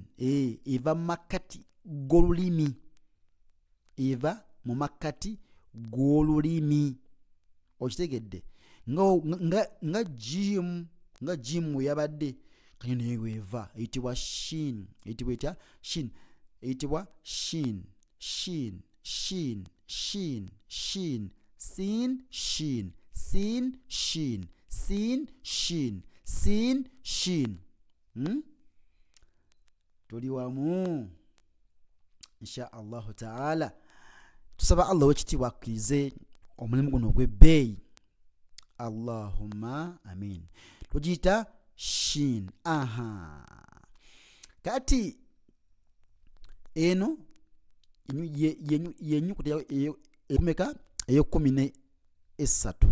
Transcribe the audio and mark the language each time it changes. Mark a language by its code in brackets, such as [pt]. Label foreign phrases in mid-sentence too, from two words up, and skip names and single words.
[lg] Eva mu makkati g'olulimi. Eva mu makkati g'olulimi okitegedde nga jim weyabadde kanye naye weeva eyitibwa shin. Eyitibwa etya? Shin. Eyitibwa shin shin shin shin shin sin shin sin shin sin shin sin shin. Tuli wamu [ar] insha Allahu taala. [lg] Tusaba Allah wekitiibwa akkirize omulimu guno ogw'ebbeeyi. [ar] Allahumma amin. [lg] Tugiyita shin. Kati eno yennyukuta ekumeka ey'ekumi n'essatu.